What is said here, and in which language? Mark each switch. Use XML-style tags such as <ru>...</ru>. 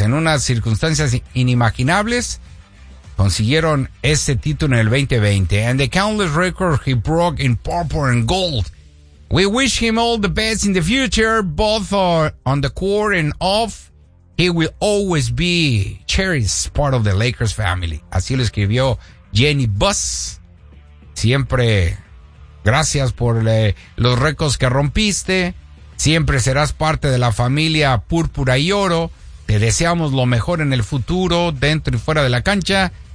<es>En unas circunstancias inimaginables, consiguieron ese título en el 2020.</es> <en>And the countless records he broke in purple and gold. We wish him all the best in the future, both on the court and off. He will always be cherished part of the Lakers family.</en> <es>Así lo escribió Jenny Buss. Siempre gracias por los récords que rompiste. Siempre serás parte de la familia Púrpura y Oro. Te deseamos lo mejor en el futuro, dentro y fuera de la cancha.</es>